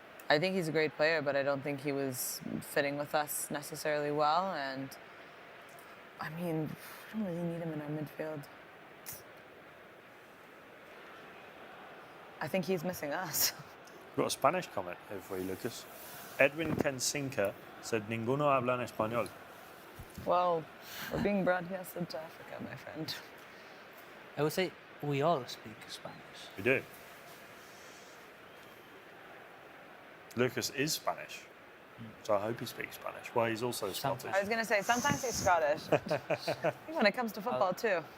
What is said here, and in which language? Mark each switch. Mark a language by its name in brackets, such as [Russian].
[English] I think he's a great player, but I don't think he was fitting with us necessarily well. And I mean, we don't really need him in our midfield. I think he's missing us. We've got a Spanish comment here for you, Lucas. [Spanish] Edwin Kensinka [English] said, [Spanish] Ninguno habla en español. [English] Well, we're being broadcasted to Africa, my friend. I would say we all speak Spanish. We do. Lucas is Spanish, so I hope he speaks Spanish. Well, he's also Scottish. I was going to say, sometimes he's Scottish. I think when it comes to football, too.